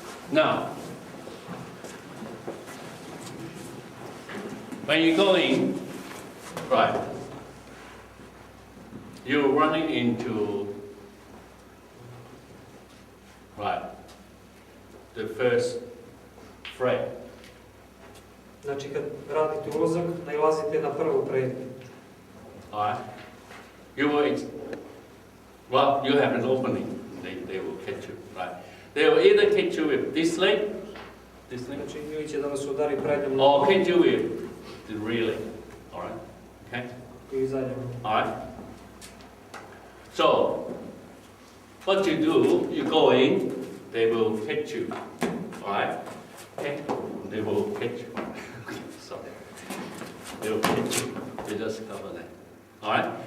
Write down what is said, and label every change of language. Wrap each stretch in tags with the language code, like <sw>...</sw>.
<en>Now, when you go in, right, you're running into, right, the first frame.</en> <sr>Znači, kad radite ulazak, nailazite na prvu prednju.</sr> <en>Alright? You will, well, you have an opening, they will catch you, right? They will either catch you with this leg,</en> <sr>Znači, ili će da vas udari prednjom</sr> <en>or catch you with the rear leg, alright? Okay?</en> <sr>ili zadnjom.</sr> <en>Alright? So, what you do, you go in, they will catch you, alright? Okay? They will catch you. Sorry. They will catch you. They just cover that. Alright?</en>